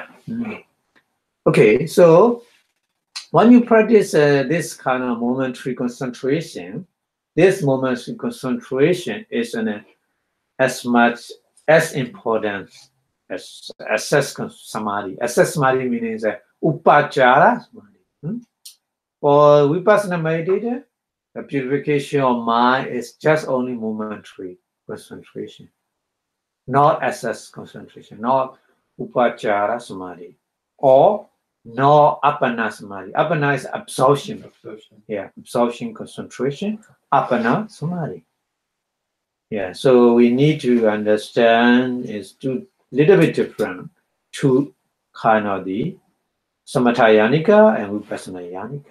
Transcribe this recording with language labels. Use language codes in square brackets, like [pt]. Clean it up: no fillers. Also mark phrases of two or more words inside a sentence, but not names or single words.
[en] Okay, so when you practice this kind of momentary concentration, this momentary concentration is as much as important as assess samadhi. Assess samadhi means [pi] upachara samadhi. [en] For Vipassana meditator, the purification of mind is just only momentary concentration, not assess concentration, not [pi] upachara samadhi, [en] or no [pi] appana samadhi. [en] Appana is absorption. Yeah, absorption concentration. [pi] Appana samadhi. [en] Yeah, so we need to understand is two little bit different. Two kind of the [pi] samatha yanika [en] and [pi] Vipassana yanika.